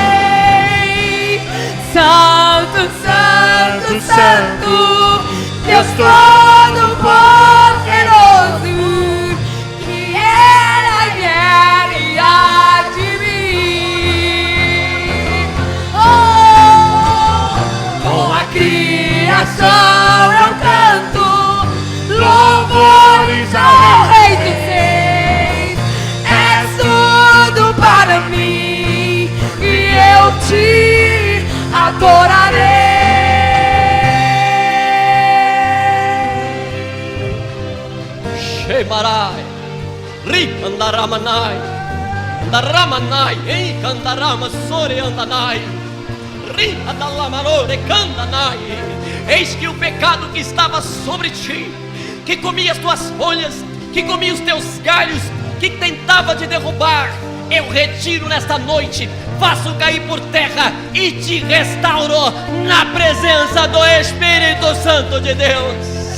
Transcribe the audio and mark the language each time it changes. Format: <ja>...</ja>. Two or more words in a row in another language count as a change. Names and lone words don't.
<pt>Santo, Santo, Santo, Deus Todo-Poderoso, que era e há de vir. Oh, com a criação eu canto louvores ao Rei dos Reis. És tudo para mim e eu te adorarei. Shemarai, Rikandaramanai, Daramanai, Eikandarama Sore Andanai, Rikandalamanore Kandanai. Eis que o pecado que estava sobre ti, que comia as tuas folhas, que comia os teus galhos, que tentava te derrubar, eu retiro nesta noite, faço cair por terra e te restauro na presença do Espírito Santo de Deus.</pt>